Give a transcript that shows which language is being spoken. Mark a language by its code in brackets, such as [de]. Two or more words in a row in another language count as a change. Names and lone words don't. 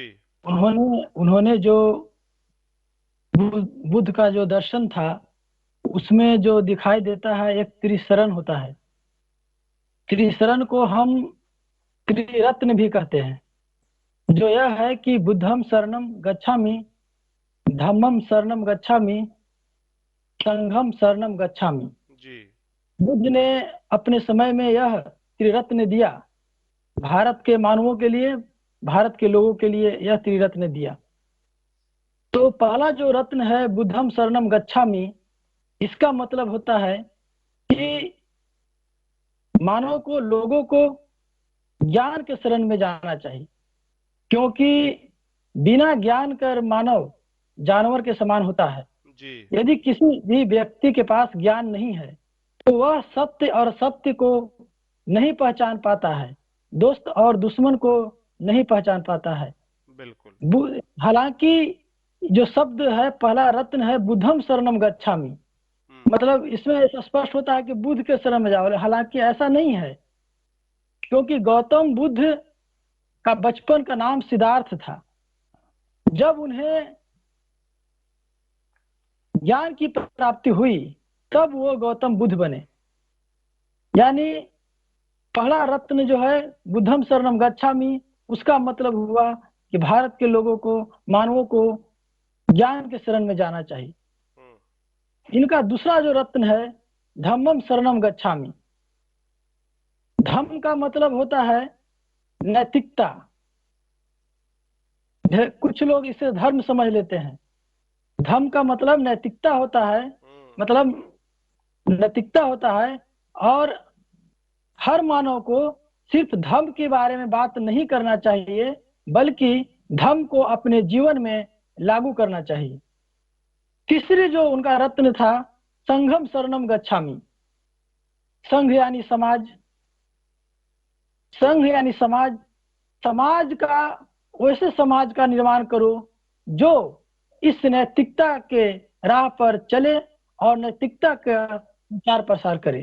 [hi] उन्होंने उन्होंने जो बुद्ध का जो दर्शन था, उसमें जो दिखाई देता है एक त्रिशरण होता है। त्रिशरण को हम त्रिरत्न भी कहते हैं। [pi] जो यह है कि बुद्धम शरणम गच्छामि, धम्मम शरणम गच्छामि, संघम शरणम गच्छामि। [hi] जी। बुद्ध ने अपने समय में यह त्रिरत्न दिया, भारत के मानवों के लिए, भारत के लोगों के लिए यह त्रिरत्न दिया। तो पहला जो रत्न है [pi] बुद्धम शरणम गच्छामि, [hi] इसका मतलब होता है कि मानव को, लोगों को ज्ञान के शरण में जाना चाहिए। क्योंकि बिना ज्ञान कर मानव जानवर के समान होता है। जी। यदि किसी भी व्यक्ति के पास ज्ञान नहीं है तो वह सत्य और सत्य को नहीं पहचान पाता है, दोस्त और दुश्मन को नहीं पहचान पाता है। बिल्कुल। हालांकि जो शब्द है, पहला रत्न है [pi] बुद्धम शरणम गच्छामि, [hi] हम्म। मतलब इसमें ऐसा स्पष्ट होता है कि बुद्ध के शरण में जाओ। हालांकि ऐसा नहीं है, क्योंकि गौतम बुद्ध का बचपन का नाम सिद्धार्थ था। जब उन्हें ज्ञान की प्राप्ति हुई तब वो गौतम बुद्ध बने। यानी पहला रत्न जो है [pi] बुद्धम शरणम गच्छामि, [hi] उसका मतलब हुआ कि भारत के लोगों को, मानवों को ज्ञान के शरण में जाना चाहिए। हम्म। इनका दूसरा जो रत्न है [pi] धम्मम शरणम गच्छामि। [hi] धम्म का मतलब होता है नैतिकता। कुछ लोग इसे धर्म समझ लेते हैं। धम्म का मतलब नैतिकता होता है, हम्म। मतलब नैतिकता होता है। और हर मानव को सिर्फ धर्म के बारे में बात नहीं करना चाहिए, बल्कि धर्म को अपने जीवन में लागू करना चाहिए। तीसरी जो उनका रत्न था [pi] संघम शरणम गच्छामि। [hi] संघ यानी समाज, संघ यानी समाज। समाज का, वैसे समाज का निर्माण करो जो इस नैतिकता के राह पर चले और नैतिकता का प्रचार प्रसार करे।